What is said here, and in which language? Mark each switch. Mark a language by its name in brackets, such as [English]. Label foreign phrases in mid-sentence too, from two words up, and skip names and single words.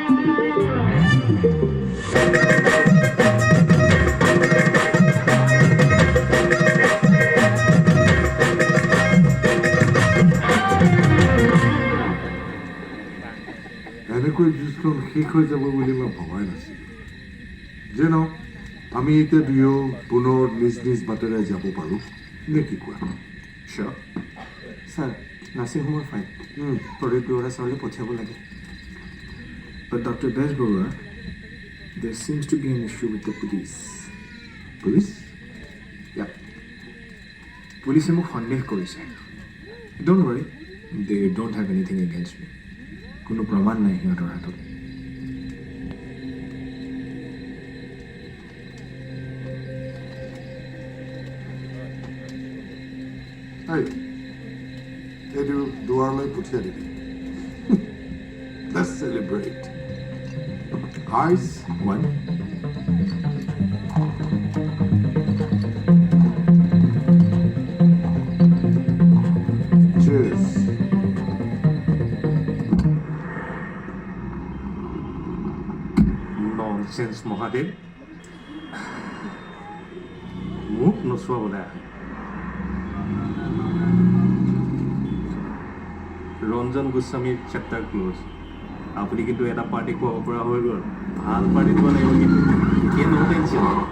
[Assamese] এনেকৈ যুঁজখন শেষ হৈ যাব বুলি মই ভবাই নাছিলোঁ যে ন আমি এতিয়া দুয়ো পুনৰ নিজ নিজ বাটেৰে যাব পাৰোঁ নে কি কোৱা [English] Sure. Sir, nursing home fine. [Assamese] Product Bureau sorry পঠিয়াব লাগে. [English] But Dr.Bezbaruah, there seems to be an issue with the police. Police? [Assamese] Yeah. Police মোক সন্দেহ কৰিছে. [English] Don't worry, they don't have anything against me. [Assamese] কোনো প্ৰমাণ নাই সিহঁতৰ হাতত. Hey, এইটো দুৱাৰলৈ পঠিয়াই দিবি [English] Let's celebrate. Eyes, One. cheers. [Assamese] ননচেন্স মহাদেৱ মোক নচুৱাবলৈ আহে ৰঞ্জন গোস্বামীৰ [English] chapter close [Assamese] আপুনি কিন্তু এটা পাৰ্টি খুৱাব পৰা হৈ গ'ল ভাল পাৰ্টি দিব লাগিব কিন্তু এতিয়া ন টেনশ্যন